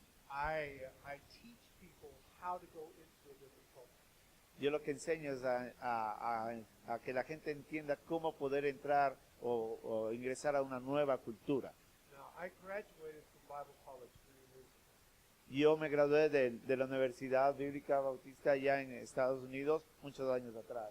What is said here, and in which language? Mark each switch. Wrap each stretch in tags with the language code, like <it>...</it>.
<en>I teach people how to go into a different culture.</en> <es>Yo lo que enseño es a que la gente entienda cómo poder entrar o ingresar a una nueva cultura.</es> <en>Now, I graduated from Bible College 3 years ago.</en> <es>Yo me gradué de la Universidad Bíblica Bautista allá en Estados Unidos muchos años atrás.</es>